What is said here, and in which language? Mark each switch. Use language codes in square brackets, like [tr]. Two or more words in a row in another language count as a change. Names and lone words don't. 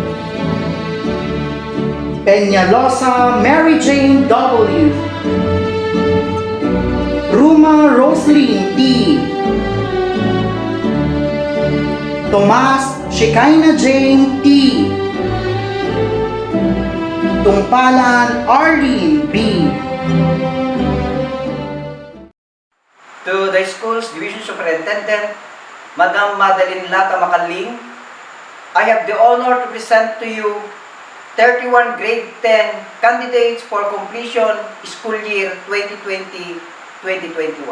[en] Peñalosa Mary Jane W. Ruma Roslyn T. Tomas Shekinah Jane T. Tungpalan Arlene B. To the school's division superintendent, Madam Madeline Lata Makaling, I have the honor to present to you 31 grade 10 candidates for completion school year 2020-2021.